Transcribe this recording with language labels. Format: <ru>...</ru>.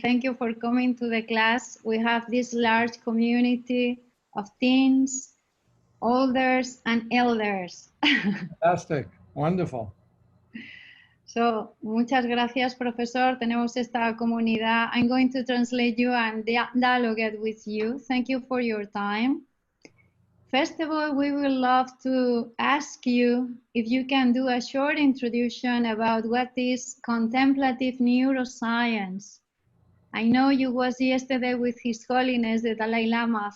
<en>Thank you for coming to the class. We have this large community of teens, olders, and elders. Fantastic. Wonderful.</en> <es>So, muchas gracias, profesor. Tenemos esta comunidad.</es> <en>I'm going to translate you and dialogue with you. Thank you for your time. First of all, we would love to ask you if you can do a short introduction about what is contemplative neuroscience. I know you was yesterday with His Holiness the Dalai Lama.</en>